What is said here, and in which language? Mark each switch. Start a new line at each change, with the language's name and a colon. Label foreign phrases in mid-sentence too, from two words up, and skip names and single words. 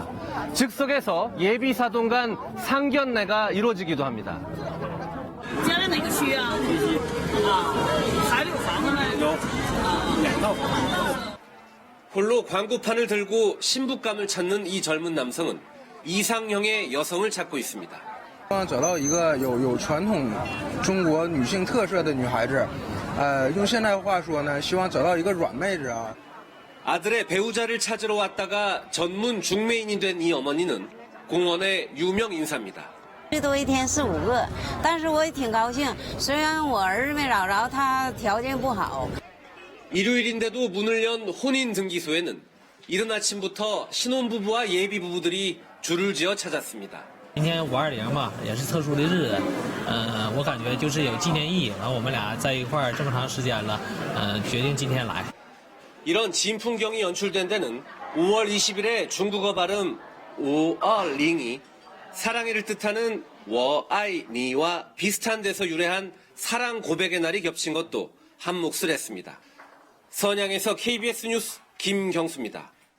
Korean: 즉석에서 예비 사돈 간 상견례가 이루어지기도 합니다. 홀로 광고판을 들고 신부감을 찾는 이 젊은 남성은 이상형의 여성을 찾고 있습니다.
Chinese: 找到一个有传统中国女性特色的女孩子，用现代话说呢，希望找到一个软妹子啊。
Korean: 아들의 배우자를 찾으러 왔다가 전문 중매인이 된 이 어머니는 공원의 유명 인사입니다.
Chinese: 最多一天4、5个，但是我也挺高兴。虽然我儿子没找着，他条件不好。
Korean: 일요일인데도 문을 연 혼인 등기소에는 이른 아침부터 신혼부부와 예비부부들이 줄을 지어 찾았습니다.
Chinese: 今天520嘛，也是特殊的日子，我感觉就是有纪念意义。然后我们俩在一块儿这么长时间了，决定今天来。
Korean: 이런 진풍경이 연출된 데는 5월 20일에 중국어 발음 520이 사랑해를 뜻하는 워아이니와 비슷한 데서 유래한 사랑 고백의 날이 겹친 것도 한 몫을 했습니다. 선양에서 KBS 뉴스 김경수입니다.